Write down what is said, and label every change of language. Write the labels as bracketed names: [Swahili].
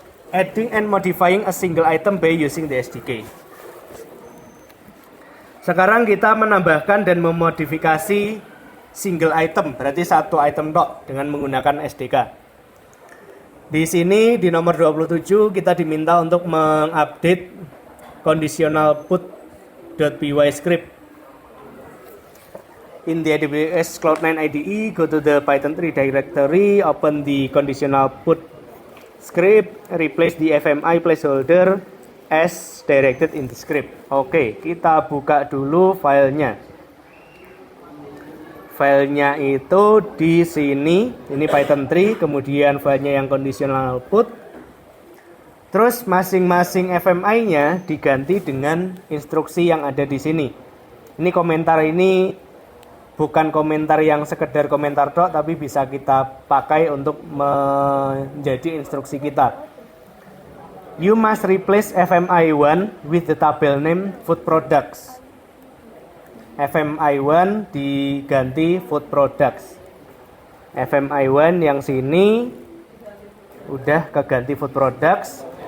[English] Adding and modifying a single item by using the SDK. [Indonesian] Sekarang kita menambahkan dan memodifikasi single item, berarti satu item tok dengan menggunakan SDK. Di sini di nomor 27 kita diminta untuk mengupdate conditional put.py script. [English] In the AWS Cloud9 IDE, go to the Python 3 directory, open the conditional put script, replace the FMI placeholder as directed in the script. [Indonesian] Oke, kita buka dulu filenya. Filenya itu di sini, ini Python 3, kemudian filenya yang conditional put. Terus masing-masing FMI-nya diganti dengan instruksi yang ada di sini. Ini komentar ini bukan komentar yang sekedar komentar tok, tapi bisa kita pakai untuk menjadi instruksi kita. [English] You must replace FMI1 with the table name food products. [Indonesian] FMI1 diganti food products. FMI1 yang sini udah keganti food products.